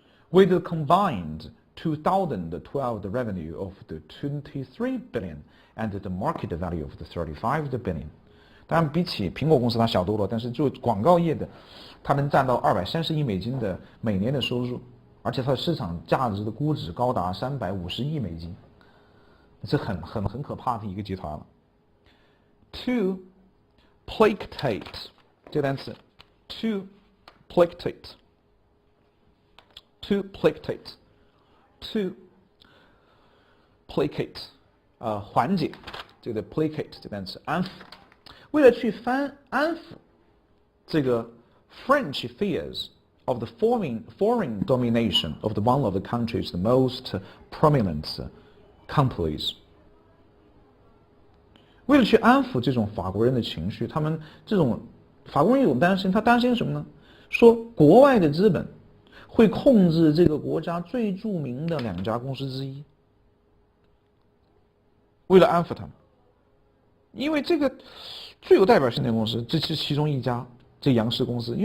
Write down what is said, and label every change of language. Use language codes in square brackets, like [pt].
[en] With a combined 2012 revenue of the 23 billion and the market value of the 35 billion。 [zh] 当然，比起苹果公司它小多了，但是就广告业的，它能占到230亿美金的每年的收入，而且它的市场价值的估值高达350亿美金，这很可怕的一个集团了。 [en] To placate [zh] 这个单词 [en] ，to placate，to placate， [zh] 缓解，这个 [en] placate [zh] 这个单词安抚，为了去安抚这个 [en] French fears of the foreign domination of the one of the country's the most prominent companies。 [zh] 为了去安抚这种法国人的情绪，他们这种法国人有种担心，他担心什么呢？说国外的资本会控制这个国家最著名的2家公司之一。为了安抚他们，因为这个最有代表性的公司，这是其中一家，这杨氏公司。